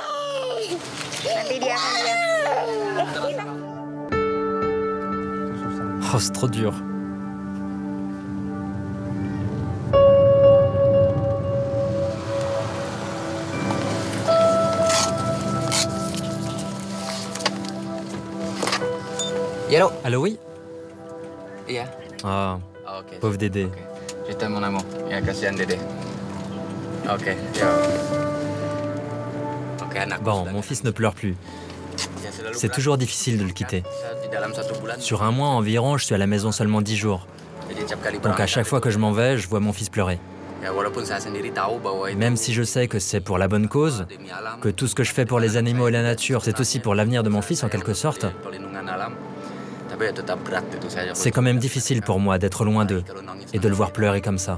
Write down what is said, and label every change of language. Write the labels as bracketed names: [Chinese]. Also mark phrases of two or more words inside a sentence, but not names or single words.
[French] Oh, c'est trop dur. [English] Yellow. [French] Allô, oui? [Indonesian] Iya. Ah, Oke. [French] pauvre Dédé. Cerita mon amour. [Indonesian] Ya kasihan Dede. Oke. Ya. Oke anak. [French] Bon, mon fils ne pleure plus. C'est toujours difficile de le quitter. Sur un mois environ, je suis à la maison seulement 10 jours. Donc à chaque fois que je m'en vais, je vois mon fils pleurer. Même si je sais que c'est pour la bonne cause, que tout ce que je fais pour les animaux et la nature, c'est aussi pour l'avenir de mon fils en quelque sorte, c'est quand même difficile pour moi d'être loin d'eux et de le voir pleurer comme ça.